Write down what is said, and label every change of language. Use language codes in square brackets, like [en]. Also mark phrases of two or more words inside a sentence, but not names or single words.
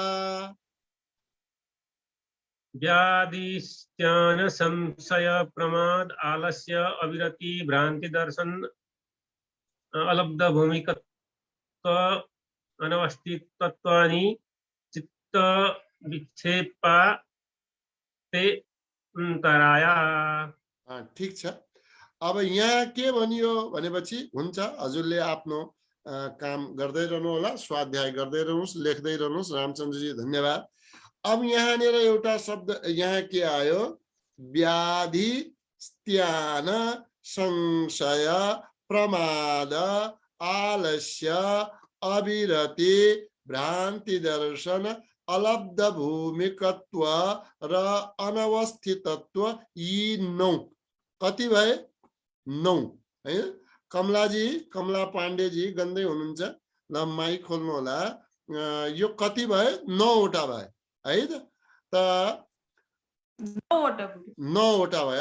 [sa] व्याधिस्त्यान संशय प्रमाद आलस्य अविरति भ्रांति दर्शन अलब्ध भूमिकत्व अनवस्थितत्वानि चित्त विक्षेपा ते अंतराया। [ne] ठीक छ। अब यहाँ के भनियो भनेपछि हुन्छ हजुरले आफ्नो काम गर्दै रहनु होला, स्वाध्याय गर्दै रहनुस्, लेख्दै रहनुस्। रामचन्द्रजी धन्यवाद। अब यहाँनिर एउटा शब्द यहाँ के आयो? [sa] व्याधि स्त्यान संशय प्रमाद आलस्य अविरति भ्रांति दर्शन अलब्ध भूमिकत्व र अनवस्थितत्व [ne] यी 9 कति भए? 9 है। कमला पाण्डेजी गन्दै हुनुहुन्छ, ल माइक खोल्नु होला। यो कति भए? 9 वटा भए है त 9 वटा भए।